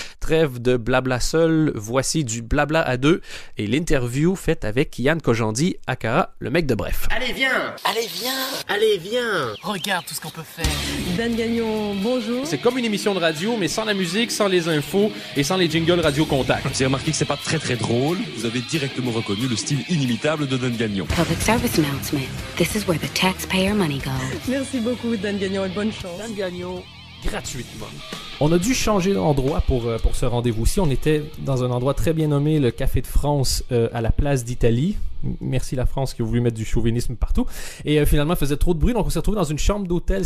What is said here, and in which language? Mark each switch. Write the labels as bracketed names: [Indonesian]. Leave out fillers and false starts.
[French] Trêve de blabla seul, voici du blabla à deux et l'interview faite avec Kian Kojandi, aka le mec de Bref. Allez viens, allez viens, allez viens. Regarde tout ce qu'on peut faire. Dan Gagnon, bonjour. C'est comme une émission de radio, mais sans la musique, sans les infos et sans les jingles Radio Contact. J'ai remarqué que c'est pas très drôle. Vous avez directement reconnu le style inimitable de Dan Gagnon. [English] Public service announcement. This is where the taxpayer money goes. [French] Merci beaucoup, Dan Gagnon, et bonne chance. Dan Gagnon, gratuitement. On a dû changer d'endroit pour ce rendez-vous-ci. On était dans un endroit très bien nommé, le Café de France, à la place d'Italie. Merci la France qui a voulu mettre du chauvinisme partout. Et finalement, faisait trop de bruit, donc on s'est retrouvé dans une chambre d'hôtel.